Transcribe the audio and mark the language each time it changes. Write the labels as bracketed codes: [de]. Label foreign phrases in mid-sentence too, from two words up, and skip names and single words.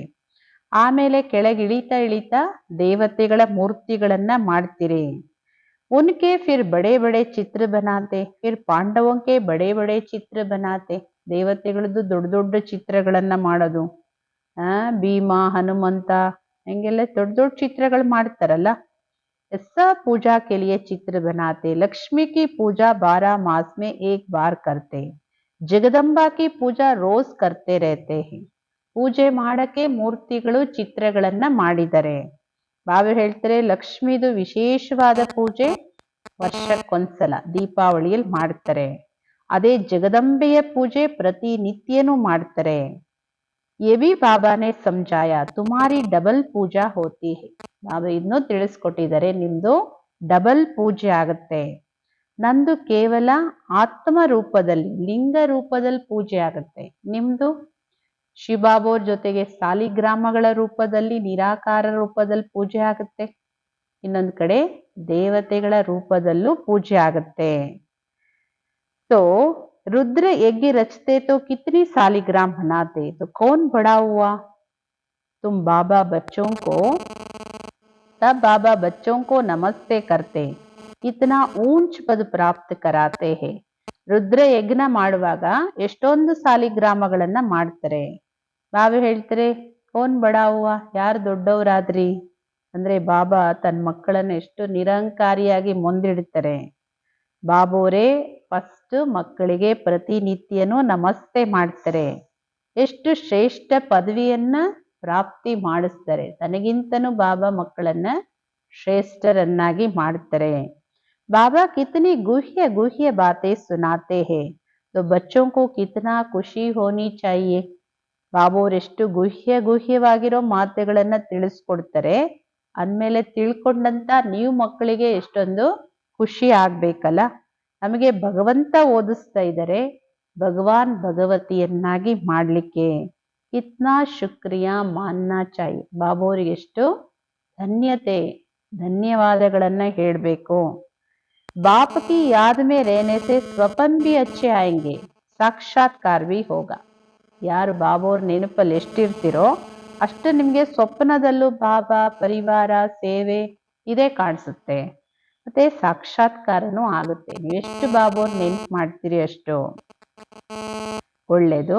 [kn] ಆಮೇಲೆ ಕೆಳಗೆ ಇಳಿತಾ ಇಳಿತಾ ದೇವತೆಗಳ ಮೂರ್ತಿಗಳನ್ನ ಮಾಡ್ತೀರಿ. [hi] उनके फिर बड़े बड़े चित्र बनाते, फिर पांडवों के बड़े बड़े चित्र बनाते. [kn] ದೇವತೆಗಳದ್ದು ದೊಡ್ಡ ದೊಡ್ಡ ಚಿತ್ರಗಳನ್ನ ಮಾಡೋದು. ಭೀಮ, ಹನುಮಂತ ಹಿಂಗೆಲ್ಲ ದೊಡ್ಡ ದೊಡ್ಡ ಚಿತ್ರಗಳು ಮಾಡ್ತಾರಲ್ಲ. [hi] सब पूजा के लिए चित्र बनाते, लक्ष्मी की पूजा 12 मास में एक बार करते, जगदम्बा की पूजा रोज करते रहते हैं. [kn] ಪೂಜೆ ಮಾಡಕ್ಕೆ ಮೂರ್ತಿಗಳು ಚಿತ್ರಗಳನ್ನ ಮಾಡಿದ್ದಾರೆ. ಬಾಬಾ ಹೇಳ್ತಾರೆ ಲಕ್ಷ್ಮಿದು ವಿಶೇಷವಾದ ಪೂಜೆ ವರ್ಷಕ್ಕೊಂದ್ಸಲ ದೀಪಾವಳಿಯಲ್ಲಿ ಮಾಡ್ತಾರೆ. ಅದೇ ಜಗದಂಬೆಯ ಪೂಜೆ ಪ್ರತಿನಿತ್ಯನೂ ಮಾಡ್ತಾರೆ. [hi] ये भी बाबा ने समझाया, तुम्हारी डबल पूजा होती है. [kn] ಬಾಬಾ ಇನ್ನೂ ತಿಳಿಸ್ಕೊಟ್ಟಿದ್ದಾರೆ, ನಿಮ್ದು ಡಬಲ್ ಪೂಜೆ ಆಗುತ್ತೆ. ನಂದು ಕೇವಲ ಆತ್ಮ ರೂಪದಲ್ಲಿ, ಲಿಂಗ ರೂಪದಲ್ಲಿ ಪೂಜೆ ಆಗುತ್ತೆ. ನಿಮ್ದು ಶಿವಬಾಬೋರ್ ಜೊತೆಗೆ ಸಾಲಿಗ್ರಾಮಗಳ ರೂಪದಲ್ಲಿ, ನಿರಾಕಾರ ರೂಪದಲ್ಲಿ ಪೂಜೆ ಆಗುತ್ತೆ. ಇನ್ನೊಂದು ಕಡೆ ದೇವತೆಗಳ ರೂಪದಲ್ಲೂ ಪೂಜೆ ಆಗುತ್ತೆ. [hi] तो रुद्र यज्ञ रचते तो कितनी सालिग्राम बनाते, तो कौन बड़ा हुआ. तुम बाबा बच्चों को, तब बाबा बच्चों को नमस्ते करते, कितना ऊंच पद प्राप्त कराते हैं. [kn] ರುದ್ರ ಯಜ್ಞ ಮಾಡುವಾಗ ಎಷ್ಟೊಂದು ಸಾಲಿಗ್ರಾಮಗಳನ್ನ ಮಾಡ್ತಾರೆ. ಬಾಬಾ ಹೇಳ್ತಾರೆ [hi] कौन बड़ा हुआ, [kn] ಯಾರು ದೊಡ್ಡವರಾದ್ರಿ ಅಂದ್ರೆ ಬಾಬಾ ತನ್ನ ಮಕ್ಕಳನ್ನ ಎಷ್ಟು ನಿರಂಕಾರಿಯಾಗಿ ಮುಂದಿಡ್ತಾರೆ. ಬಾಬೋರೇ ಫಸ್ಟ್ ಮಕ್ಕಳಿಗೆ ಪ್ರತಿನಿತ್ಯನೂ ನಮಸ್ತೆ ಮಾಡ್ತಾರೆ. ಎಷ್ಟು ಶ್ರೇಷ್ಠ ಪದವಿಯನ್ನ ಪ್ರಾಪ್ತಿ ಮಾಡಿಸ್ತಾರೆ. ತನಗಿಂತನೂ ಬಾಬಾ ಮಕ್ಕಳನ್ನ ಶ್ರೇಷ್ಠರನ್ನಾಗಿ ಮಾಡ್ತಾರೆ. [hi] बाबा कितनी गुह्य गुह्य बातें सुनाते हैं, तो बच्चों को कितना खुशी होनी चाहिए. [kn] ಬಾಬೋರೆಷ್ಟು ಗುಹ್ಯವಾಗಿರೋ ಮಾತುಗಳನ್ನ ತಿಳಿಸ್ಕೊಡ್ತಾರೆ. ಅಂದ್ಮೇಲೆ ತಿಳ್ಕೊಂಡಂತ ನೀವು ಮಕ್ಕಳಿಗೆ ಎಷ್ಟೊಂದು ಖುಷಿ ಆಗ್ಬೇಕಲ್ಲ. ನಮಗೆ ಭಗವಂತ ಓದಿಸ್ತಾ ಇದ್ದಾರೆ, ಭಗವಾನ್ ಭಗವತಿಯನ್ನಾಗಿ ಮಾಡ್ಲಿಕ್ಕೆ. [hi] कितना शुक्रिया मानना चाहिए. [kn] ಬಾಬೋರಿಗೆ ಎಷ್ಟು ಧನ್ಯವಾದಗಳನ್ನ ಹೇಳ್ಬೇಕು. [hi] बाप की याद में रहने से स्वपन भी अच्छे आएंगे, साक्षात्कार भी होगा. [kn] ಯಾರು ಬಾಬೋರ್ ನೆನಪಲ್ಲಿ ಎಷ್ಟಿರ್ತಿರೋ ಅಷ್ಟು ನಿಮ್ಗೆ ಸ್ವಪ್ನದಲ್ಲೂ ಬಾಬಾ, ಪರಿವಾರ, ಸೇವೆ ಇದೇ ಕಾಣಿಸುತ್ತೆ. ಮತ್ತೆ ಸಾಕ್ಷಾತ್ಕಾರನೂ ಆಗುತ್ತೆ. ನೀವೆಷ್ಟು ಬಾಬೋರ್ ನೆನಪು ಮಾಡ್ತೀರಿ ಅಷ್ಟು ಒಳ್ಳೇದು.